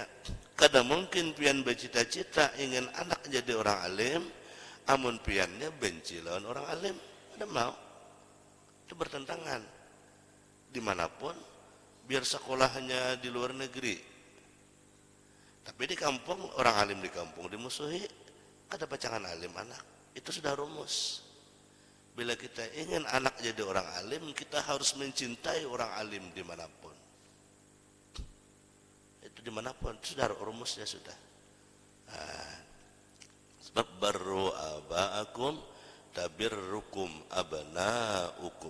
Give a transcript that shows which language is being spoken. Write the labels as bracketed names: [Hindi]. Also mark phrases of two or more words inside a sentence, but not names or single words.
[Banjar] Kadang mungkin pian bercita-cita ingin anak jadi orang alim, amun piannya benci lawan orang alim, ada mau? [Indonesian] Itu bertentangan. [Banjar] Dimanapun, biar sekolahnya di luar negeri, tapi di kampung, orang alim di kampung dimusuhi, ada pacangan alim anak. [Indonesian] Itu sudah rumus. Bila kita ingin anak jadi orang alim, kita harus mencintai orang alim dimanapun. Itu dimanapun, itu sudah rumusnya sudah. [Arabic] Nah, sebab barru aba'akum tabirrukum abna'ukum.